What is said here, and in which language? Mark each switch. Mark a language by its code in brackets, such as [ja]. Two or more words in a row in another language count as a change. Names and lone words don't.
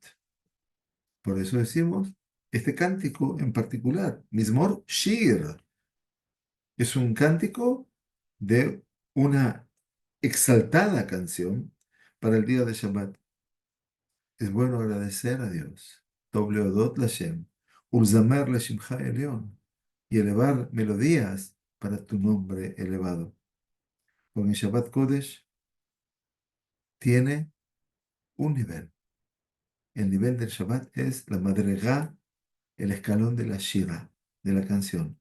[es] Por eso decimos este cántico en particular, [he] מזמור שיר, [es] es un cántico de una exaltada canción para el día de Shabbat. Es bueno agradecer a Dios. [he] טוב להודות לה' ולזמר לשמך עליון, [es] y elevar melodías para tu nombre elevado. Con el [he] שבת קודש [es] tiene un nivel. El nivel del Shabbat es la madregá, el escalón de la shira, de la canción.